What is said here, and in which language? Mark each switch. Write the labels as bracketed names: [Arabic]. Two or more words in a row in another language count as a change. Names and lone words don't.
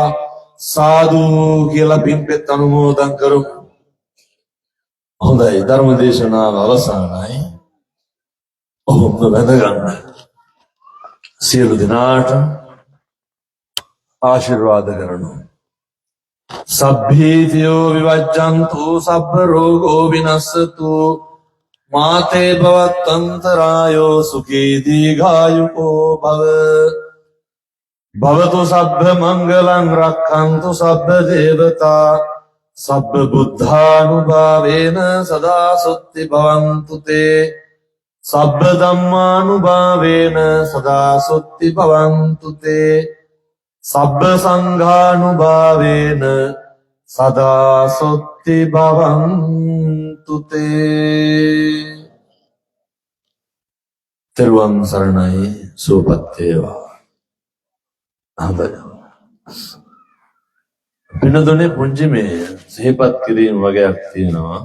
[Sinhala] සාදු කියලා පින්පෙත් අනුමෝදන් කරමු. හොඳයි, ධර්ම දේශනාව අවසానයි. ඔබම වැඳ ගන්න. සියලු දෙනාට ආශිර්වාද කරනවා. [Pali] සබ්බීතියෝ විවජ්ජන්තු සබ්බ රෝගෝ විනස්සතු මාතේ භවත්තන්තරායෝ සුඛී දීඝායුකෝ භව. භවතු සබ්බ මංගලං රක්ඛන්තු සබ්බ දේවතා සබ්බ බුද්ධානුභාවේන සදා සොත්ති භවන්තු තේ සබ්බ ධම්මානුභාවේන සදා සොත්ති භවන්තු තේ සබ්බ සංඝානුභාවේන සදා සොත්ති භවන්තු තේ. [Sinhala] තෙරුවන් සරණයි. සුවපත් වේවා. පිනදුනේ පුංචි මේ සිහිපත් කිරීම වගේක් තියෙනවා.